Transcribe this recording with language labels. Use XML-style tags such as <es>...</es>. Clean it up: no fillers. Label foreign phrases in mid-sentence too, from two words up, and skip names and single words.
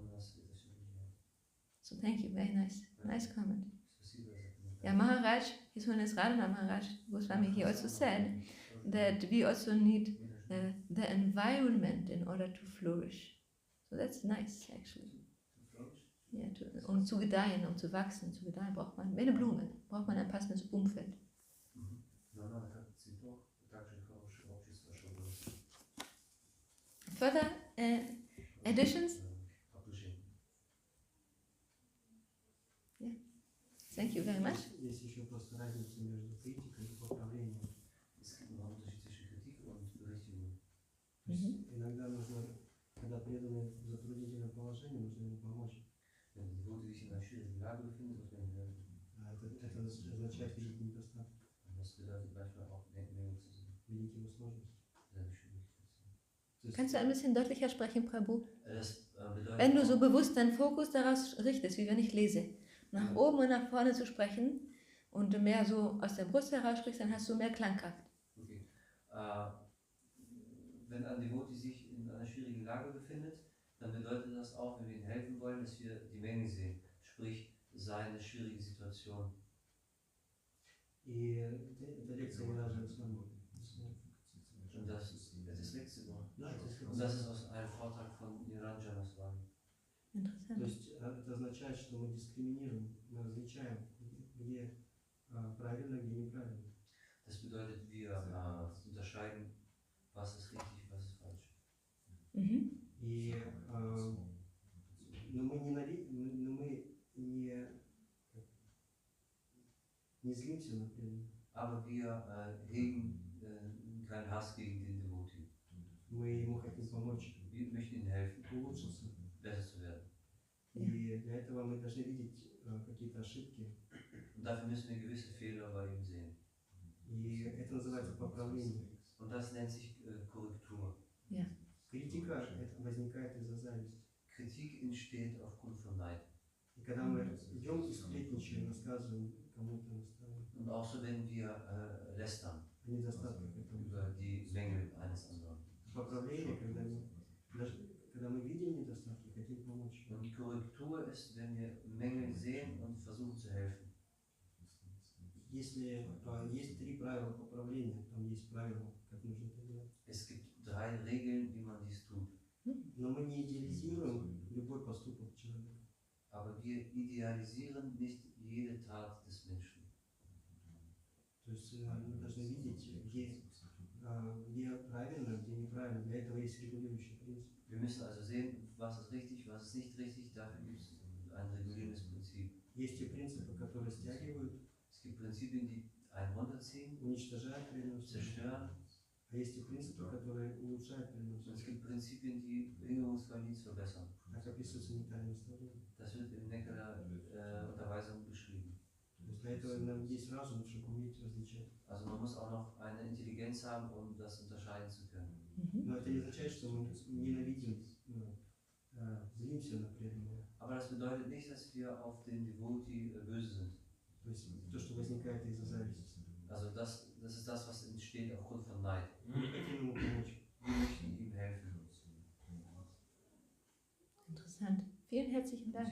<en>So thank you, very nice comment. Yeah, Maharaj, His Holiness Radha Maharaj Goswami, he also said that we also need the environment in order to flourish. So that's nice, actually.</en> <de>Ja, zu gedeihen, zu wachsen, zu gedeihen, braucht man, wie eine Blume, braucht man ein passendes Umfeld.</de> <en>Further additions? Yeah. Thank you very much.</en> <ru>Есть еще просто разница между критикой и поправлением. Иногда нужно, когда преданный в затруднительном положении, нужно ему помочь. Это означает видеть недостатки. Видеть его сложности.</ru> <de>Kannst du ein bisschen deutlicher sprechen, Prabhu? Wenn du so bewusst deinen Fokus daraus richtest, wie wenn ich lese, nach oben und nach vorne zu sprechen und du mehr so aus der Brust heraus sprichst, dann hast du mehr Klangkraft. Okay. Wenn ein Devoti sich in einer schwierigen Lage befindet, dann bedeutet das auch, wenn wir ihm helfen wollen, dass wir die Menge sehen, sprich seine schwierige Situation.</de> <ru>И эта лекция не разжена с вами.</ru> <de>Und das ist letzte Woche.</de> <ru>Да,</ru> <de>Und das ist aus einem Vortrag von Niranjana Swami. Interessant.</de> <ru>То есть это означает, что мы дискриминируем, мы различаем, где правильно, где неправильно.</ru> <de>Das bedeutet, wir unterscheiden, was ist richtig, was ist falsch.</de> <ru>И но мы не злимся на преданных.</ru> <de>Aber wir hegen keinen Hass gegen den Devoti.</de> <ru>Мы ему хотим помочь.</ru> <de>Wir möchten ihnen helfen,</de> <ru>Улучшиться.</ru> <de>besser zu werden.</de> <ru>И для этого мы должны видеть какие-то ошибки.</ru> <de>Und dafür müssen wir gewisse Fehler bei ihm sehen.</de> <ru>И это называется поправление.</ru> <de>Und das nennt sich Korrektur. Ja.</de> <ru>Критика это возникает из-за зависти.</ru> <de>Kritik entsteht aufgrund von Neid.</de> <ru>И когда мы идем и сплетничаем, рассказываем кому-то,</ru> <de>Und auch so, wenn wir lästern über die Mängel eines anderen.</de> <ru>Поправление, когда мы видим недостатки, хотим помочь.</ru> <de>Und die Korrektur ist, wenn wir Mängel sehen und versuchen zu helfen.</de> <ru>Если есть 3 правила поправления, там есть правила, как нужно это делать.</ru> <de>Es gibt 3 Regeln, wie man dies tut.</de> <ru>Но мы не идеализируем любой поступок человека.</ru> <de>Aber wir idealisieren nicht jede Tat des Menschen.</de> <ru>То есть мы должны видеть, где правильно, где неправильно. Для этого есть регулирующий принцип.</ru> <de>Wir müssen also sehen, was ist richtig, was ist nicht richtig. Dafür gibt es ein regulierendes Prinzip.</de> <ru>Есть те принципы, которые стягивают,</ru> <de>Es gibt Prinzipien, die einen runterziehen,</de> <ru>уничтожают преданность,</ru> <de>zerstören.</de> <ru>а есть те принципы, которые улучшают</ru> <de>Und es</de> <ru>преданность.</ru> <de>gibt Prinzipien, die hingebungsvoll nichts verbessern.</de> <ru>Так описывается нектарное наставление.</ru> <de>Das wird in Nektar Unterweisung beschrieben.</de> <ru>То есть для этого нам есть разум, чтобы уметь различать.</ru> <de>Also man muss auch noch eine Intelligenz haben, um das unterscheiden zu können.</de> <ru>Но это не означает, что мы ненавидим, злимся на преданного.</ru> <de>Aber das bedeutet nicht, dass wir auf den Devotee böse sind.</de> <ru>То есть то, что возникает из-за зависти.</ru> <de>Also das ist das, was entsteht aufgrund von Neid.</de> <ru>Мы хотим ему помочь.</ru> <de>Wir möchten ihm helfen. Interessant. Vielen herzlichen Dank.</de>